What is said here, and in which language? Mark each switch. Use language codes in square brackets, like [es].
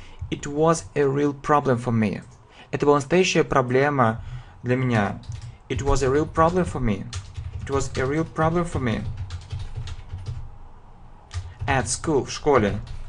[en] It was a real problem for me. [ru] Это была настоящая проблема для меня. [en] It was a real problem for me. It was a real problem for me. At school, [ru] в школе.